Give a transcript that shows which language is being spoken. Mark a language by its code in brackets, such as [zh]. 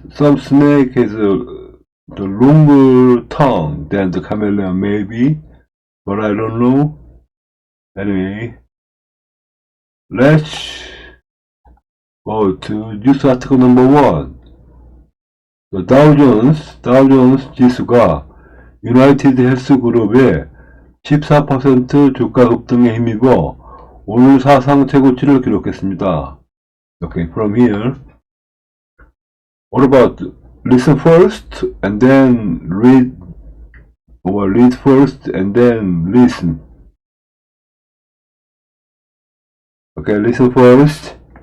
[en] Some snake has the longer tongue than the chameleon, maybe, but I don't know. Anyway, let's go to news article number 1. [ko] The Dow Jones 지수가 유나이티드 헬스그룹의 14% 주가 급등에 힘입어 오늘 사상 최고치를 기록했습니다. [en] Okay, from here, what about listen first and then read, or read first and then listen? Okay, listen first.